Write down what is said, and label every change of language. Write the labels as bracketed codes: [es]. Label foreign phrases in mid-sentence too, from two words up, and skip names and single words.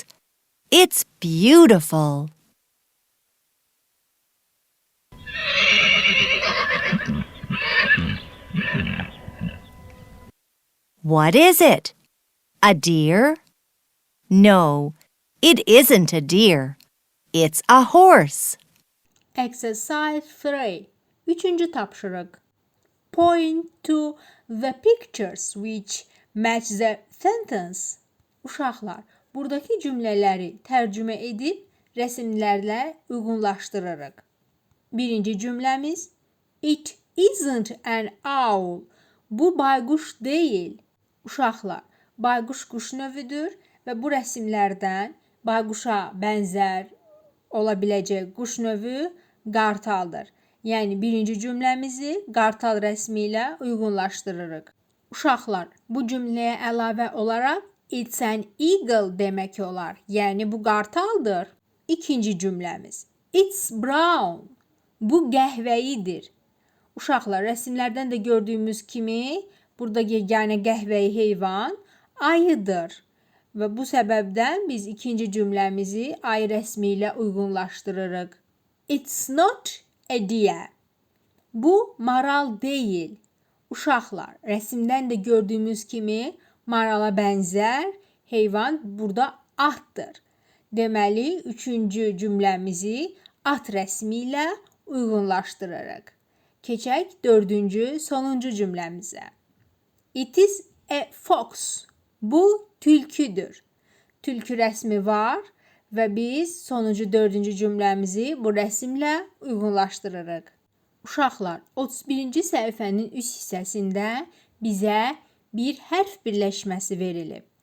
[en] It's beautiful. What is it? A deer? No, it isn't a deer. It's a horse. Exercise 3. [az] Üçüncü tapşırıq. [en] Point to the pictures which match the sentence. [az] Uşaqlar, buradakı cümlələri tərcümə edib rəsmlərlə uyğunlaşdırırıq. Birinci cümləmiz [en] It isn't an owl. [az] Bu bayquş deyil. Uşaqlar, bayquş quş növüdür və bu rəsmlərdən bayquşa bənzər ola biləcək quş növü qartaldır. Yəni birinci cümləmizi qartal rəsmi ilə uyğunlaşdırırıq. Uşaqlar, bu cümləyə əlavə olaraq [en] It's an eagle [az] demək olar. Yəni bu qartaldır. İkinci cümləmiz. [en] It's brown. [az] Bu qəhvəyidir. Uşaqlar, rəsmlərdən də gördüyümüz kimi burada yeganə qəhvəyi heyvan ayıdır. Və bu səbəbdən biz ikinci cümləmizi ayı rəsmi ilə uyğunlaşdırırıq. [en] It's not a deer. [az] Bu maral deyil. Uşaqlar, rəsmdən də gördüyümüz kimi marala bənzər heyvan burada atdır. Deməli, üçüncü cümləmizi at rəsmi ilə uyğunlaşdırırıq. Keçək dördüncü, sonuncu cümləmizə. [en] It is a fox. [az] Bu tülküdür. Tülkü rəsmi var və biz sonuncu dördüncü cümləmizi bu rəsmlə uyğunlaşdırırıq. Uşaqlar, 31-ci səhifənin üst hissəsində bizə bir hərf birləşməsi verilib.